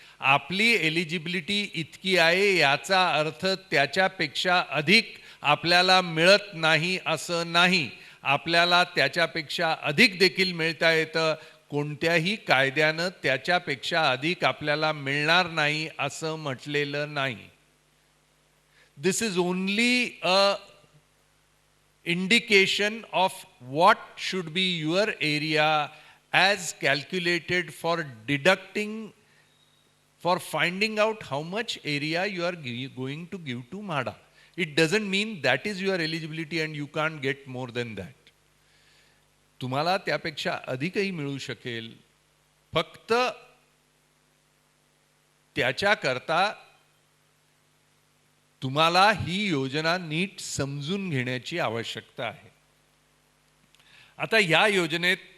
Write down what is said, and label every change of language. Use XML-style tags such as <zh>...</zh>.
<mr>आपली एलिजिबिलिटी इतकी आहे याचा अर्थ त्याच्यापेक्षा अधिक आपल्याला मिळत नाही असं नाही. आपल्याला त्याच्यापेक्षा अधिक देखील मिळता येतं. कोणत्याही कायद्यानं त्याच्यापेक्षा अधिक आपल्याला मिळणार नाही असं म्हटलेलं नाही.</mr> <en>This is only a indication of what should be your area as calculated for deducting, for finding out how much area you are going to give to MHADA. It doesn't mean that is your eligibility and you can't get more than that.</en> <mr>तुम्हाला त्यापेक्षा अधिकही मिळू शकेल. फक्त त्याच्याकरता तुम्हाला ही योजना नीट समजून घेण्याची आवश्यकता आहे. आता या योजनेत</mr>